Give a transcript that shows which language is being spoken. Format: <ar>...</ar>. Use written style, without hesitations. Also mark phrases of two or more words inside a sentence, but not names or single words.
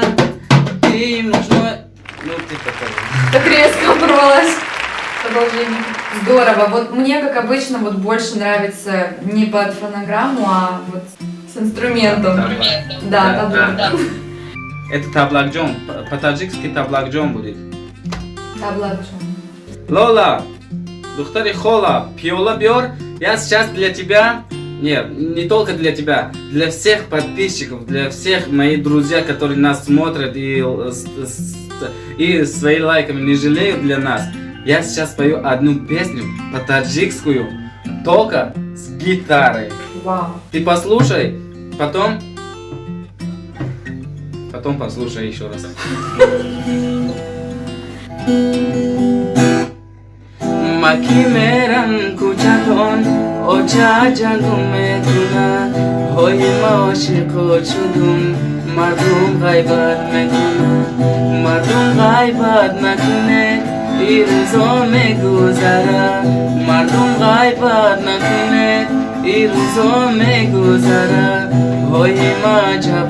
<ru>Ты им нужно... Ну, ты такой. Так резко оборвалась. Продолжение. Здорово. Вот мне, как обычно, вот больше нравится не под фонограмму, а вот с инструментом. Да, таблак. Это таблакджон. По-таджикски таблакджон будет. Таблак.</ru> <tg>Лола, духтари Хола, пиола бьор.</tg> <ru>Я сейчас для тебя... Нет, не только для тебя, для всех подписчиков, для всех моих друзей, которые нас смотрят и свои лайками не жалеют для нас. Я сейчас пою одну песню по-таджикскую, только с гитарой. Вау. Ты послушай, потом послушай еще раз.</ru> <tg>Маки мерам кучатон оча ҷангум медуна ҳой ма ошиқо чудум мардум ғайбат накуне ирзо мегузара мардум ғайбат накуне ирзо мегузара ҳой ма</tg>